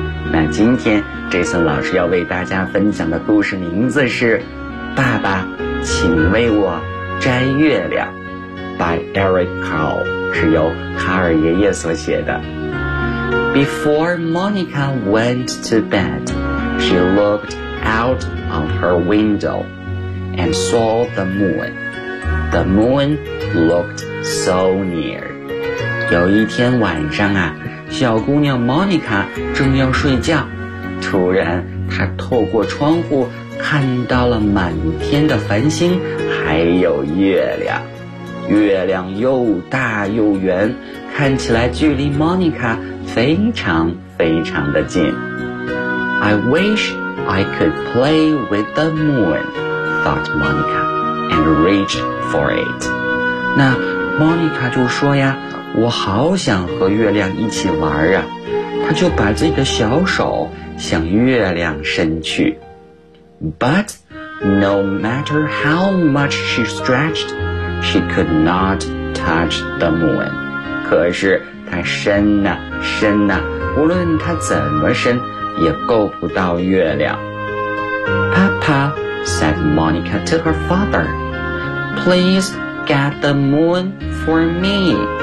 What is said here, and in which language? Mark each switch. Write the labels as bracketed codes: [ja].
[zh] 那今天 Jason 老师要为大家分享的故事名字是《爸爸，请为我摘月亮》 [en] by Eric Carle， [zh] 是由卡尔爷爷所写的。 [en] Before Monica went to bed, she looked out of her window and saw the moon. The moon looked so near. [zh] 有一天晚上啊小姑娘 Monica 正要睡觉，突然她透过窗户看到了满天的繁星，还有月亮。月亮又大又圆，看起来距离 Monica 非常非常的近。 [en] I wish I could play with the moon, thought Monica, and reached for it. [zh] 那 Monica 就说呀我好想和月亮一起玩啊，他就把自己的小手向月亮伸去。 [en] But no matter how much she stretched, she could not touch the moon. [zh] 可是她伸啊伸啊，无论她怎么伸也够不到月亮。 [en] Papa, said Monica to her father, please get the moon for me.